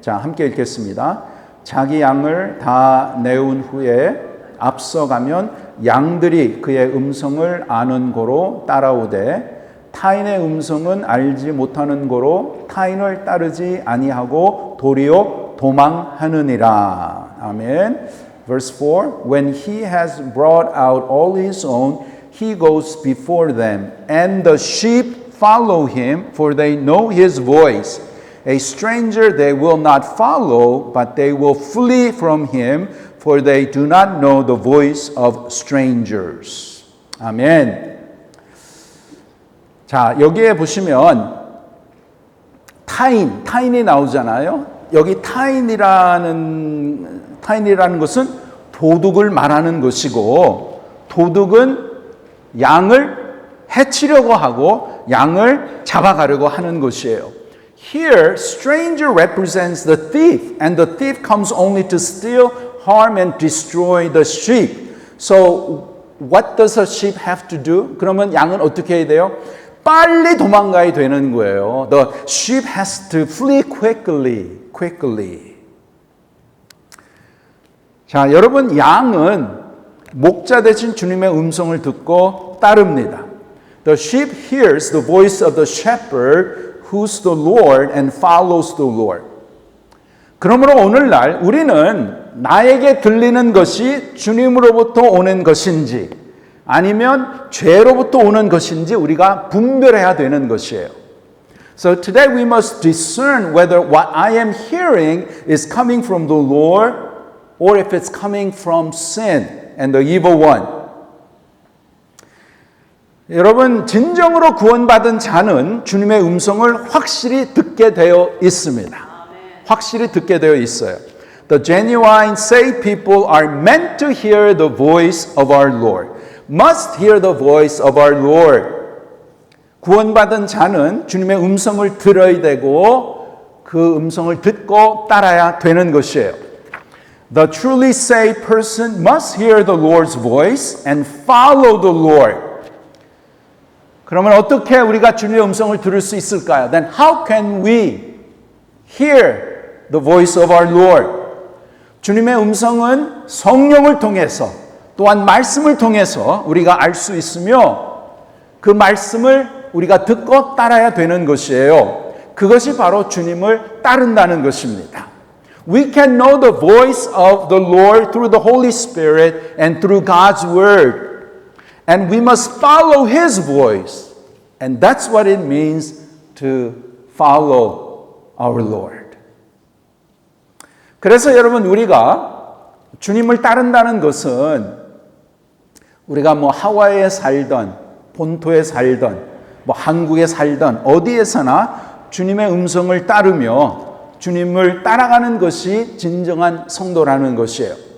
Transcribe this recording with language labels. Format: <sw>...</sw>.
<ko>자, 함께 읽겠습니다. 자기 양을 다 내온 후에 앞서가면 양들이 그의 음성을 아는 고로 따라오되 타인의 음성은 알지 못하는 고로 타인을 따르지 아니하고 도리어 도망하느니라. 아멘.</ko> <en>Verse 4, when he has brought out all his own, he goes before them, and the sheep follow him, for they know his voice. A stranger they will not follow, but they will flee from him, for they do not know the voice of strangers.</en> <ko>아멘. 자, 여기에 보시면 타인이 나오잖아요. 여기 타인이라는 것은 도둑을 말하는 것이고, 도둑은 양을 해치려고 하고 양을 잡아가려고 하는 것이에요.</ko> <en>Here, stranger represents the thief, and the thief comes only to steal, harm, and destroy the sheep. So, what does a sheep have to do?</en> <ko>그러면 양은 어떻게 해야 돼요? 빨리 도망가야 되는 거예요.</ko> <en>The sheep has to flee quickly.</en> <ko>자, 여러분, 양은 목자 되신 주님의 음성을 듣고 따릅니다.</ko> <en>The sheep hears the voice of the shepherd who's the Lord and follows the Lord.</en> <ko>그러므로 오늘날 우리는 나에게 들리는 것이 주님으로부터 오는 것인지 아니면 죄로부터 오는 것인지 우리가 분별해야 되는 것이에요.</ko> <en>So today we must discern whether what I am hearing is coming from the Lord or if it's coming from sin and the evil one.</en> <ko>여러분, 진정으로 구원받은 자는 주님의 음성을 확실히 듣게 되어 있습니다. 확실히 듣게 되어 있어요.</ko> <en>The genuine saved people are meant to hear the voice of our Lord. Must hear the voice of our Lord.</en> <ko>구원받은 자는 주님의 음성을 들어야 되고 그 음성을 듣고 따라야 되는 것이에요.</ko> <en>The truly saved person must hear the Lord's voice and follow the Lord.</en> <ko>그러면 어떻게 우리가 주님의 음성을 들을 수 있을까요?</ko> <en>Then how can we hear the voice of our Lord?</en> <ko>주님의 음성은 성령을 통해서 또한 말씀을 통해서 우리가 알 수 있으며 그 말씀을 우리가 듣고 따라야 되는 것이에요. 그것이 바로 주님을 따른다는 것입니다.</ko> <en>We can know the voice of the Lord through the Holy Spirit and through God's Word. And we must follow His voice. And that's what it means to follow our Lord.</en> <ko>그래서 여러분, 우리가 주님을 따른다는 것은 우리가 뭐 하와이에 살던, 본토에 살던, 뭐 한국에 살던 어디에서나 주님의 음성을 따르며 주님을 따라가는 것이 진정한 성도라는 것이에요.</ko>